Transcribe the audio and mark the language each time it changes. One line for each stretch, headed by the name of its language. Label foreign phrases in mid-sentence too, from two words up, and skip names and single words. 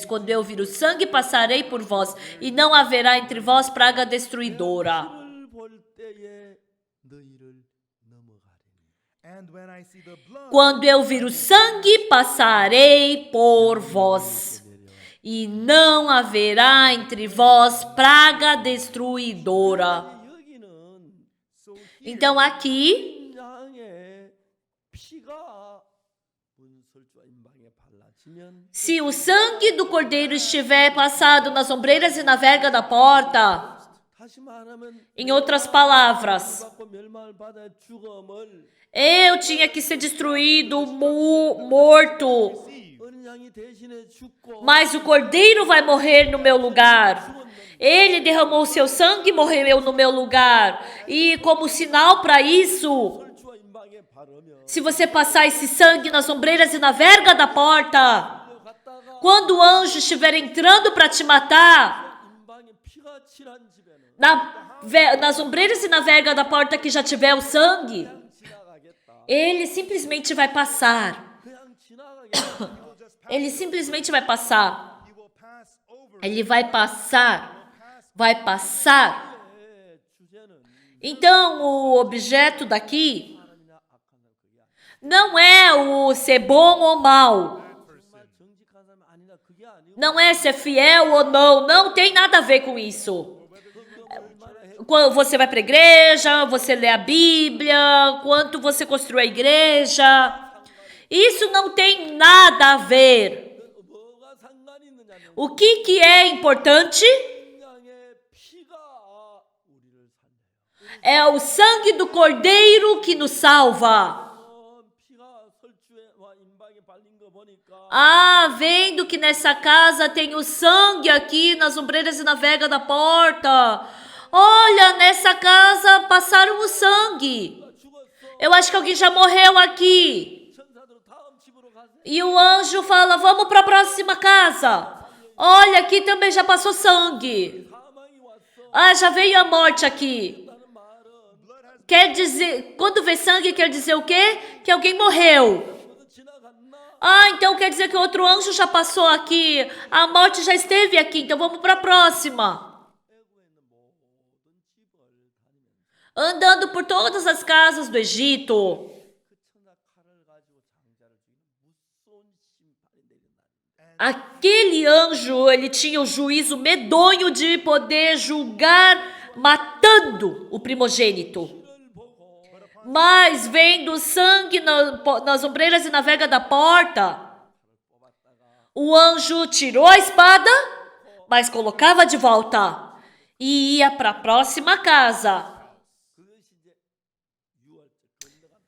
Portuguese: Quando eu vir o sangue, passarei por vós, e não haverá entre vós praga destruidora.
Korean: 피를 볼 때에 너희를 넘어가리니
English: And when I see the blood,
Portuguese: Quando eu vir o sangue, passarei por vós, e não haverá entre vós praga destruidora.
Korean: 여기는 so
Portuguese: Então aqui,
Korean: 양의 피가 문설주 임방에 발라지면
Portuguese: se o sangue do cordeiro estiver passado nas ombreiras e na verga da porta,
Korean: 다시 말하면
Portuguese: em outras palavras,
Korean: 받고 멸망을 받아 죽음을
Portuguese: eu tinha que ser destruído, morto,
Korean: 어린 양이 대신에 죽고
Portuguese: mas o cordeiro vai morrer no meu lugar. Ele derramou seu sangue e morreu no meu lugar. E como sinal para isso,
Korean: 설주와 임방에 바르면
Portuguese: se você passar esse sangue nas ombreiras e na verga da porta,
Korean: 갔다가
Portuguese: quando o anjo estiver entrando para te matar,
Korean: 임방에 피가 칠한 집에는
Portuguese: nas ombreiras e na verga da porta que já tiver o sangue,
Korean: 그냥 지나가겠다.
Portuguese: ele simplesmente vai passar.
Korean: 그냥 지나가겠다.
Portuguese: Ele simplesmente vai passar.
English: he will pass over.
Portuguese: Ele vai passar. Vai passar.
Korean: 예, 주제는
Portuguese: Então, o objeto daqui
Korean: 사람이나 악한 사람 그게 아니야.
Portuguese: não é o ser bom ou mal.
Korean: 정말 정직한 사람이 아니라 그게 아니고
Portuguese: Não é ser fiel ou não. Não tem nada a ver com isso. Quando você vai para a igreja, você lê a Bíblia, quanto você construiu a igreja. Isso não tem nada a ver.
Korean: 뭐가 상관이 있느냐면
Portuguese: O que é importante?
Korean: 양의 피가 우리를 살려요.
Portuguese: É o sangue do Cordeiro que nos salva.
Korean: 피가 설주에 와 임방에 발린 거 보니까
Portuguese: Ah, vendo que nessa casa tem o sangue aqui nas ombreiras e na vega da porta. Olha, nessa casa passaram o sangue.
Korean: 죽었어.
Portuguese: Eu acho que alguém já morreu aqui.
Korean: 천사들은 다음 집으로 가세요.
Portuguese: E o anjo fala, vamos para a próxima casa. Olha, aqui também já passou sangue.
Korean: 사망이 왔어.
Portuguese: Ah, já veio a morte aqui.
Korean: 라는 말은
Portuguese: Quer dizer, quando vê sangue, quer dizer o quê? Que alguém morreu.
Korean: 모두 지나갔나?
Portuguese: Ah, então quer dizer que outro anjo já passou aqui. A morte já esteve aqui, então vamos para a próxima.
Korean: 애굽에 있는 모든 집을 다니면서
Portuguese: Andando por todas as casas do Egito.
Korean: 그 천사 칼을 가지고 장자를 죽이는 무서운 심판이 내린다.
Portuguese: Aquele anjo, ele tinha o juízo medonho de poder julgar matando o primogênito.
Korean: 피를 보고
Portuguese: Mas vendo o sangue nas ombreiras e na vega da porta, o anjo tirou a espada, mas colocava de volta e ia para a próxima casa.
Korean: 그것이 이제 유월절 건너간다.